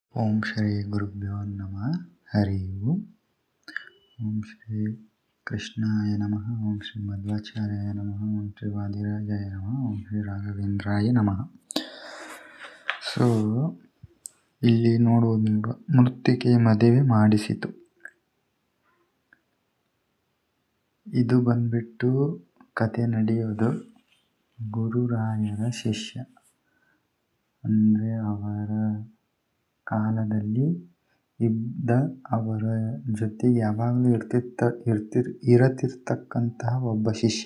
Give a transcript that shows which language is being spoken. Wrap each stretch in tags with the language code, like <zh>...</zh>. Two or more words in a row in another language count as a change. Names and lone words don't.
<sa>ಓಂ ಶ್ರೀ ಗುರುಭ್ಯೋ ನಮಃ. ಹರಿ ಓಂ. ಓಂ ಶ್ರೀ ಕೃಷ್ಣಾಯ ನಮಃ. ಓಂ ಶ್ರೀ ಮಧ್ವಾಚಾರ್ಯಾಯ ನಮಃ. ಓಂ ಶ್ರೀ ವಾದಿರಾಜಾಯ ನಮಃ. ಓಂ ಶ್ರೀ ರಾಘವೇಂದ್ರಾಯ ನಮಃ.</sa> <kn>ಸೊ ಇಲ್ಲಿ ನೋಡುವುದು, ಮೃತ್ತಿಕೆ ಮದುವೆ ಮಾಡಿಸಿತು. ಇದು ಬಂದ್ಬಿಟ್ಟು ಕತೆ ನಡೆಯೋದು ಗುರುರಾಯರ ಶಿಷ್ಯ, ಅಂದರೆ ಅವರ ಕಾಲದಲ್ಲಿ ಇದ್ದ, ಅವರ ಜೊತೆಗೆ ಯಾವಾಗಲೂ ಇರತಿರ್ತಕ್ಕಂತಹ ಒಬ್ಬ ಶಿಷ್ಯ.</kn>